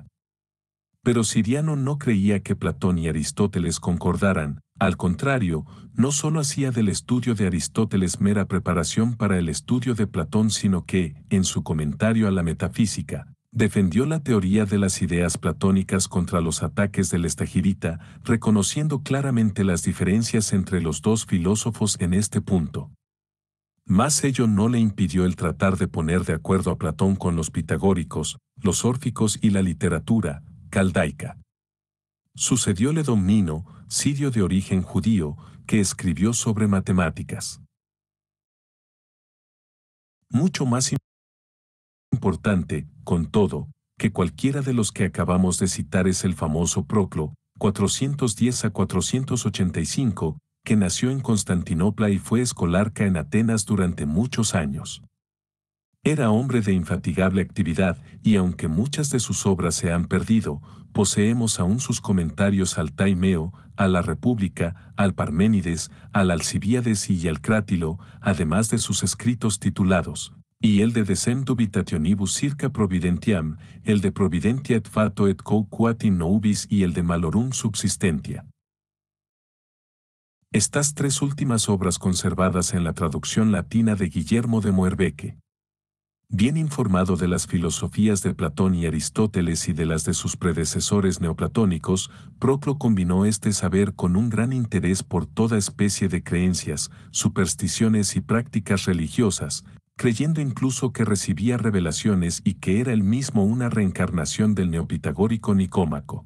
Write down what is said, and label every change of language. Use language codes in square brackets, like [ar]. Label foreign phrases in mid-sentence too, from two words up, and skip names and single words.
[es] Pero Ciriano no creía que Platón y Aristóteles concordaran, al contrario, no solo hacía del estudio de Aristóteles mera preparación para el estudio de Platón, sino que, en su comentario a la metafísica, defendió la teoría de las ideas platónicas contra los ataques del estagirita, reconociendo claramente las diferencias entre los dos filósofos en este punto. Mas ello no le impidió el tratar de poner de acuerdo a Platón con los pitagóricos, los órficos y la literatura caldaica. Sucedióle Domnino, sirio de origen judío, que escribió sobre matemáticas. Mucho más importante, con todo, que cualquiera de los que acabamos de citar es el famoso Proclo, 410 a 485, que nació en Constantinopla y fue escolarca en Atenas durante muchos años. Era hombre de infatigable actividad, y aunque muchas de sus obras se han perdido, poseemos aún sus comentarios al Taimeo, a la República, al Parménides, al Alcibíades y al Crátilo, además de sus escritos titulados, y el de Decem Dubitationibus circa Providentiam, el de Providentia et Fato et Quoquat in Nobis y el de Malorum Subsistentia. Estas tres últimas obras conservadas en la traducción latina de Guillermo de Moerbeke. Bien informado de las filosofías de Platón y Aristóteles y de las de sus predecesores neoplatónicos, Proclo combinó este saber con un gran interés por toda especie de creencias, supersticiones y prácticas religiosas, creyendo incluso que recibía revelaciones y que era él mismo una reencarnación del neopitagórico Nicómaco.